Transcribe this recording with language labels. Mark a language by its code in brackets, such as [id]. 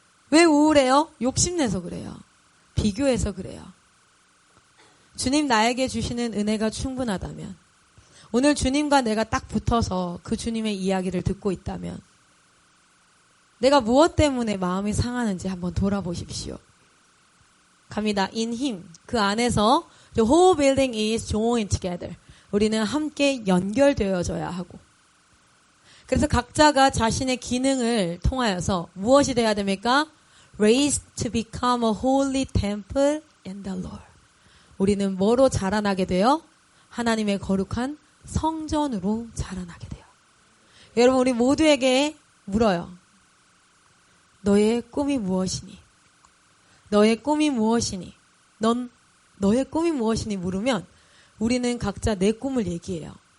[ko] 왜 우울해요? 욕심내서 그래요. 비교해서 그래요. 주님 나에게 주시는 은혜가 충분하다면 오늘 주님과 내가 딱 붙어서 그 주님의 이야기를 듣고 있다면 내가 무엇 때문에 마음이 상하는지 한번 돌아보십시오. 갑니다. In Him. [en] 그 안에서 the whole building is joined together. [ko] 우리는 함께 연결되어져야 하고 그래서 각자가 자신의 기능을 통하여서 무엇이 돼야 됩니까? [en] Raised to become a holy temple in the Lord. [ko] 우리는 뭐로 자라나게 돼요? 하나님의 거룩한 성전으로 자라나게 돼요. 여러분 우리 모두에게 물어요. 너의 꿈이 무엇이니? 너의 꿈이 무엇이니? 넌 너의 꿈이 무엇이니 물으면 우리는 각자 내 꿈을 얘기해요.